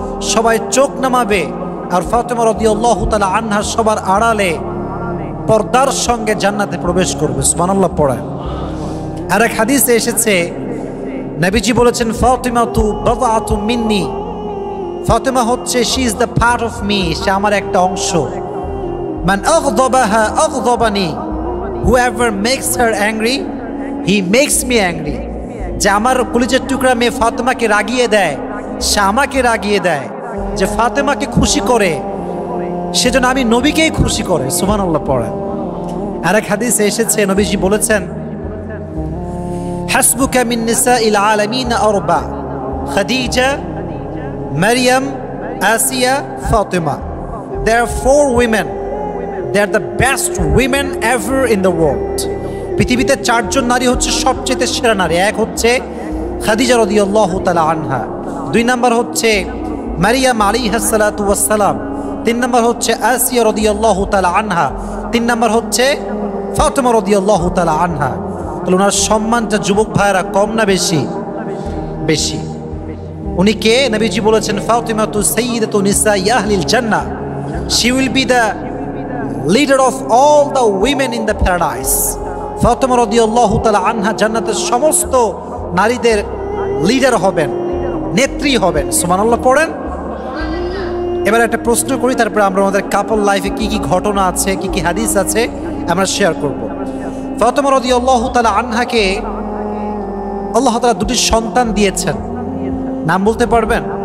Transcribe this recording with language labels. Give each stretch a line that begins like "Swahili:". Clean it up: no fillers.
Bangla: সবাই চোখ নামাবে আর ফাতেমা রাদিয়াল্লাহু তাআলা আনহা সবার আড়ালে পর্দার সঙ্গে জান্নাতে প্রবেশ করবে। সুবহানাল্লাহ পড়েন। আর এক হাদিসে এসেছে, নবীজি বলেছেন,
Arabic: ফাতেমা তু বাদআতু মিন্নি,
Bangla: ফাতেমা হচ্ছে
English: she is the part of me,
Bangla: সে আমার একটা অংশ।
Arabic: মান আগদাবাহা আগদাবানি,
English: whoever makes her angry he makes me angry।
Bangla: যে আমার কলিজার টুকরা মেয়ে ফাতেমাকে রাগিয়ে দেয়, সে আমাকে রাগিয়ে দেয়। যে ফাতেমাকে খুশি করে সেজন্য আমি নবীকেই খুশি করে। সুবহানাল্লাহ পড়েন। আর এক হাদিসে এসেছে, নবীজি বলেছেন,
Arabic: হাসবুকা মিন নিসাইল আলামিন আরবা,
Bangla: খাদিজা, মারিয়াম, আসিয়া, Fatema.
English: There are 4 women. They are the best women ever in the world.
Bangla: পৃথিবীতে 4 জন নারী হচ্ছে সবচেয়ে সেরা নারী। এক হচ্ছে খাদিজা রাদিয়াল্লাহু তাআলা আনহা, 2 নাম্বার হচ্ছে মারিয়াম আলাইহিস সালাতু ওয়াস সালাম, 3 নাম্বার হচ্ছে আসিয়া রাদিয়াল্লাহু তাআলা আনহা, 3 নাম্বার হচ্ছে ফাতেমা রাদিয়াল্লাহু তাআলা আনহা। তাহলে ওনার সম্মানটা যুবক ভাইরা কম না বেশি? বেশি। উনি কে? নবীজি বলেছেন,
Arabic: ফাতেমাতু সাইয়্যিদাতু নিসাই আহলিল জান্নাহ,
English: she will be the leader of all the women in the paradise।
Bangla: Fatema রাদিয়াল্লাহু তাআলা আনহা জান্নাতের সমস্ত নারীদের লিডার হবেন, নেত্রী হবেন। সুবহানাল্লাহ পড়েন। এবার একটা প্রশ্ন করি, তারপরে আমরা আমাদের কাপল লাইফে কি কি ঘটনা আছে, কি কি হাদিস আছে আমরা শেয়ার করব। ফাতেমা রাদিয়াল্লাহু তাআলা আনহাকে আল্লাহ তাআলা 2টি সন্তান দিয়েছেন। নাম বলতে পারবেন?